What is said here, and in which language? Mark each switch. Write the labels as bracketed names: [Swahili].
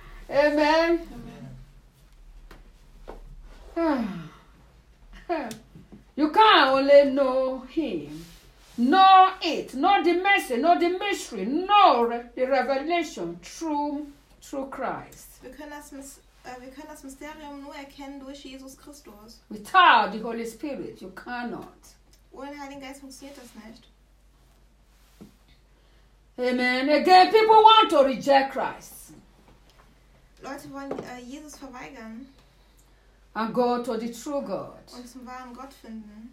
[English] Amen. Amen. You can't only know him, know it, know the mercy, know the mystery, know the revelation through Christ. [German] Wir können das Mysterium nur erkennen durch Jesus Christus. [English] Without the Holy Spirit, you cannot. [German] Ohne Heiligen Geist funktioniert das nicht. [English] Amen. Again, people want to reject Christ. [German] Leute wollen Jesus verweigern. [English] And go to the true God. [German] Und zum wahren Gott finden.